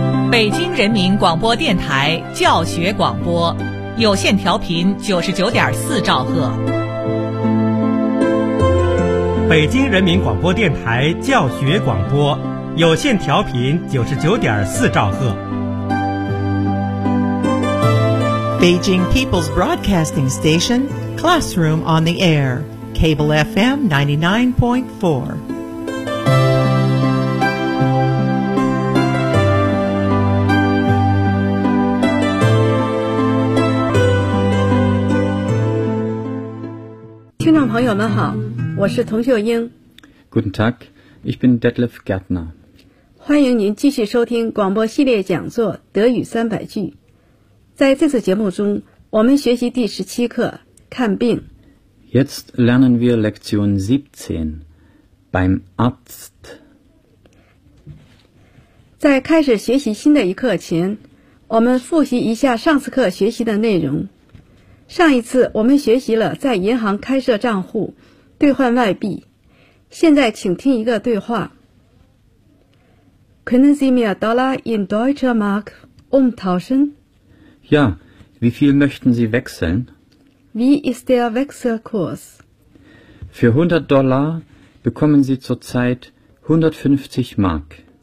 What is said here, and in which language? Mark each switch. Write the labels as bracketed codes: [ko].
[zh] 北京人民广播电台教学广播，有线调频99.4兆赫。北京人民广播电台教学广播，有线调频99.4兆赫。 [en] Beijing People's Broadcasting Station, Classroom on the Air, Cable FM 99.4. [zh] Listeners, 朋友们好，我是童秀英。 [de] Guten Tag, ich bin Detlef Gärtner. [zh] 欢迎您继续收听广播系列讲座《德语三百句》。在这次节目中，我们学习第十七课看病。 [de] Jetzt lernen wir Lektion 17 beim Arzt。 [zh] 在开始学习新的一课前，我们复习一下上次课学习的内容。上一次我们学习了在银行开设账户、兑换外币。现在请听一个对话。 [de] Können Sie mir Dollar in Deutscher Mark umtauschen? Ja, wie viel möchten Sie wechseln? Wie ist der Wechselkurs? Für 100 Dollar bekommen Sie zurzeit 150 Mark.